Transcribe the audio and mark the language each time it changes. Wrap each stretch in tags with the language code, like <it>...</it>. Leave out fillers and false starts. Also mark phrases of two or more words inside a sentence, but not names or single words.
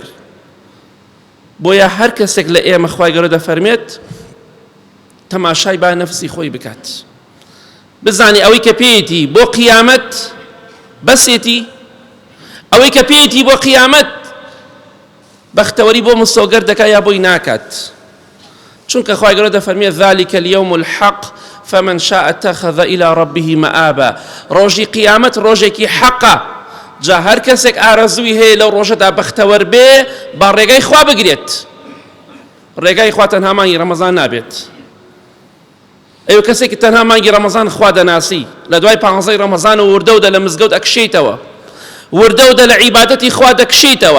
<ckb>بۆیە هەر کەسێک لە ئێمە خوای گەورە دەفەرمێت تەماشای با نەفسی خۆی بکات، بزانی ئەوەی کە پێیەتی بۆ قیامەت بەسێتی، ئەوەی کە پێیەتی بۆ قیامەت بەختەوەری بۆ مستەوەگەر دەکا یا بۆی ناکات. چونکە خوای گەورە دەفەرمێت</ckb> <ar>ذلك اليوم الحق فمن شاء اتخذ إلى ربه مآبا.</ar> <ckb>ڕۆژی قیامەت ڕۆژێکی حەقە، جا هەر کەسێک ئارەزووی هەیە لەو ڕۆژەدا بەختەوەر بێ با ڕێگای خوا بگرێت. ڕێگای خوا تەنها مانگی ڕەمەزان نابێت. ئەو کەسێکی تەنها مانگی ڕەمەزان خوا دەناسی، لە دوای 15 ڕەمەزان و وردەودە لە مزگەوت ئەکشێتەوە، وردەودە لە عیبادەتی خوا دەکشێتەوە.</ckb>